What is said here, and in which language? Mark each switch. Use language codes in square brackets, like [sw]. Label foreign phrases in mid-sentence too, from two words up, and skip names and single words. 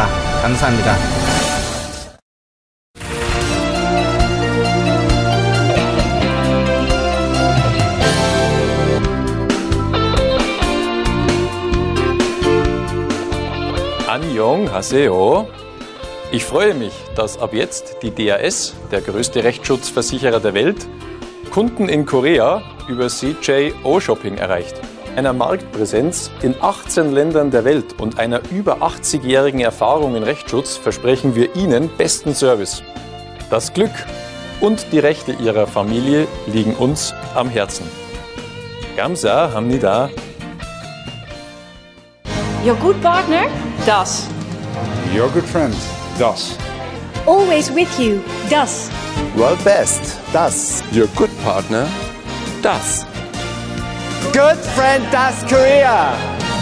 [ko] 감사합니다. Annyeonghaseyo. [de] Ich freue mich, dass ab jetzt die DAS, der größte Rechtsschutzversicherer der Welt, Kunden in Korea über CJO Shopping erreicht. Einer Marktpräsenz in 18 Ländern der Welt und einer über 80-jährigen Erfahrung in Rechtsschutz versprechen wir Ihnen besten Service. Das Glück und die Rechte Ihrer Familie liegen uns am Herzen. [ko] Kamsahamnida. [en] Your good partner? Das. Your good friend? Das. Always with you? Das. World best? Das. Your good partner? Das. Good friend, Das Korea.